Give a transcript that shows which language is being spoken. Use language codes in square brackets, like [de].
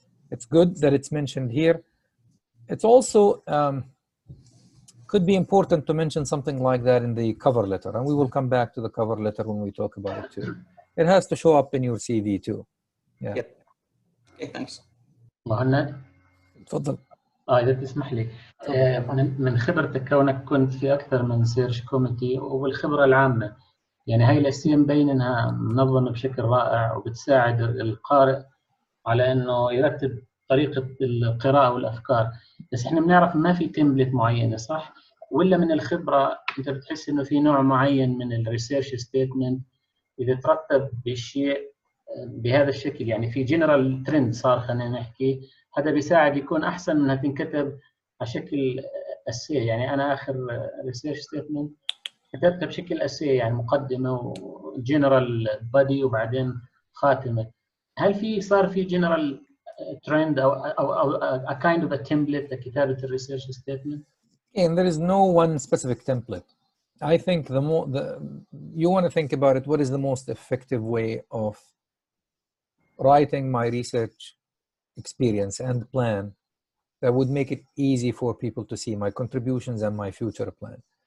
[en] It's good that it's mentioned here. It's also could be important to mention something like that in the cover letter, and we will come back to the cover letter when we talk about it too. It has to show up in your CV too. Yeah. Yep. Okay, thanks. [ar] مهند. تفضل. إذا تسمح لي، من خبرتك كونك كنت في أكثر من سيرش كوميتي والخبرة العامة، يعني هاي الأشياء مبين إنها منظمة بشكل رائع وبتساعد القارئ على إنه يرتب طريقة القراءة والأفكار، بس إحنا بنعرف ما في تمبلت معينة صح؟ ولا من الخبرة أنت بتحس إنه في نوع معين من الريسيرش ستيتمنت إذا ترتب بالشيء بهذا الشكل، يعني في جنرال ترند صار خلينا نحكي، هذا بيساعد يكون أحسن من انها تنكتب على شكل اسيه. يعني انا اخر ريسيرش ستيتمنت كتبتها بشكل اسيه، يعني مقدمه وجنرال بادي وبعدين خاتمه. هل صار في جنرال ترند او [en] a kind of a template [ar] لكتابه الريسيرش ستيتمنت؟ [en] And there is no one specific template. I think you want to think about it. What is the most effective way of writing my research experience and plan that would make it easy for people to see my contributions and my future plan?